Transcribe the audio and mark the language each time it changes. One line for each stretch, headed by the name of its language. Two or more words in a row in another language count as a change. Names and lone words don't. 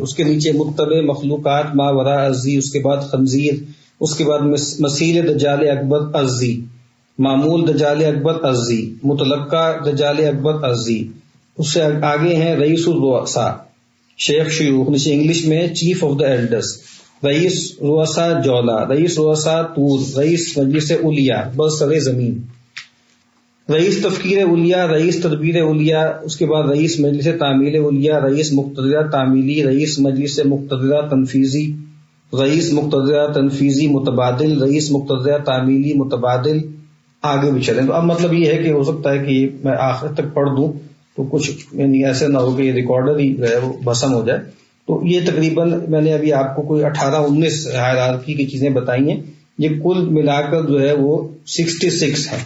Urdu: اس کے نیچے متبع مخلوقات، ما ورائے ارضی، اس کے بعد خنزیر، اس کے بعد مسیل دجال اکبر ارضی، معمول دجال اکبر ارضی، متلقہ دجال اکبر ارضی. اس سے آگے ہیں رئیس الرؤساء، شیخ شیوخ، نیچے انگلش میں
English: chief of the elders,
Urdu: رئیس رؤساء جولا، رئیس رؤساء طور، رئیس مجلس اولیاء برسر زمین، رئیس تفکیر اولیاء، رئیس تدبیر اولیاء، اس کے بعد رئیس مجلس تعمیل اولیاء، رئیس مقتدرہ تعمیلی، رئیس مجلس مقتدرہ تنفیذی، رئیس مقتدرہ تنفیذی متبادل، رئیس مقتدرہ تعمیلی متبادل. آگے بھی چلیں. تو اب مطلب یہ ہے کہ ہو سکتا ہے کہ میں آخر تک پڑھ دوں تو کچھ یعنی ایسے نہ ہو کہ یہ ریکارڈر ہی جو ہے وہ بھسم ہو جائے. تو یہ تقریباً میں نے ابھی آپ کو کوئی 18-19 ہائرارکی کی چیزیں بتائی ہیں، یہ کل ملا کر جو ہے وہ 66 ہیں.